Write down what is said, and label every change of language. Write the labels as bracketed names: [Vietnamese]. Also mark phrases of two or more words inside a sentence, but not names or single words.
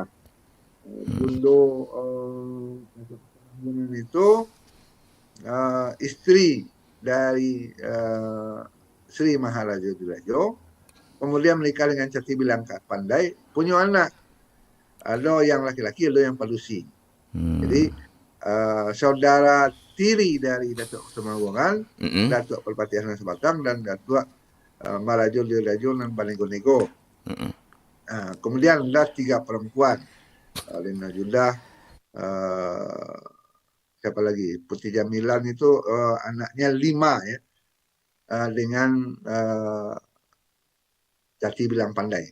[Indonesian] Bundo itu istri dari Sri Maharaja Dirajo, kemudian menikah dengan Cati Bilangka Pandai, punya anak. Ada yang laki-laki, ada yang palusi. Jadi saudara tiri dari Datuk Kutumangguangan, Datuk Perpatihan Sebatang dan Datuk Marajo Dirajo dan Balingolego. Kemudian ada 3 perempuan, Lina Judah, siapa lagi? Putri Jamilan itu anaknya 5 ya, dengan Cati Bilang Pandai.